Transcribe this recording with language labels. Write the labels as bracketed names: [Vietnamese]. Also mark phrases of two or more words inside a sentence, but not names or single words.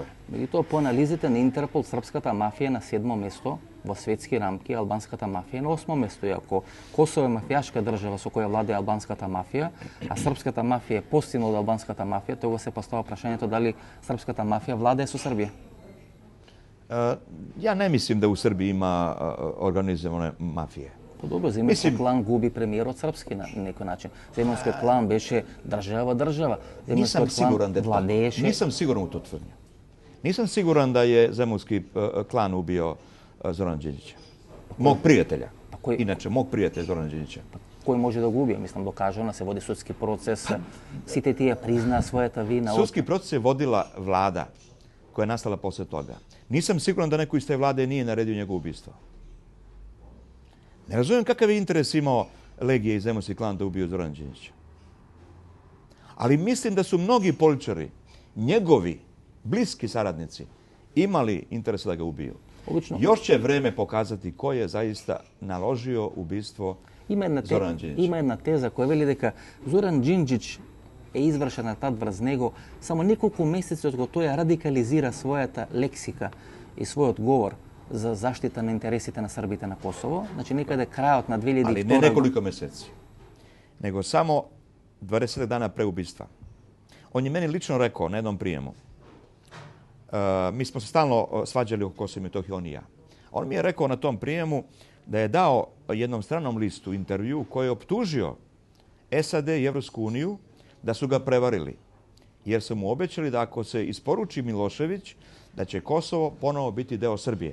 [Macedonian] Меѓутоа по анализите на Интерпол српската мафија е на 7-мо место во светски рамки, албанската мафија е на 8-мо место. И ако Косово е мафијашка држава со која владее албанската мафија, а српската мафија е постигнала од албанската мафија, тогаш се поставува прашањето дали српската мафија владее со Србија. [Serbian] Ja ne mislim da u Srbiji ima organizovane mafije. [Macedonian] Па добро, земјанскиот клан губи премиерот српски на некој начин. Земјанскиот клан беше држава. [Serbian] Nisam siguran da [Macedonian] владееше. [Serbian] Nisam siguran u to tvrdnju. Nisam siguran da je zemunski klan ubio Zorana Đinđića. Mog prijatelja. Inače, mog prijatelja Zorana Đinđića. [Macedonian] Кој може да го убие? Мислам, докажано се води судски процес. Сите тие признаа својата вина. [Serbian] Sudski proces je vodila vlada koja je nastala posle toga. Nisam siguran da neko iz te vlade nije naredio njegovo ubistvo. Ne razumijem kakav je interes imao Legija i zemunski klan da ubiju Zorana Đinđića. Ali mislim da su mnogi političari, njegovi bliski saradnici, imali interesa da ga ubiju. Još će vreme pokazati ko je zaista naložio ubistvo Zorana Đinđića. [Macedonian] Има една теза која вели дека Зоран Џинџич е извршен атентат врз него само неколку месеци од кога тој радикализира својата лексика и својот говор за заштита на интересите на Србите на Косово. Значи некаде крајот на 2002 [Serbian] Ali ne nekoliko meseci, nego samo 20 dana pre ubistva. On je meni lično rekao na jednom prijemu, mi smo se stalno svađali oko Kosova i Metohije, on i ja. On mi je rekao na tom prijemu da je dao jednom stranom listu intervju koji je optužio SAD i Evropsku uniju da su ga prevarili, jer su mu obećali da ako se isporuči Milošević, da će Kosovo ponovo biti deo Srbije.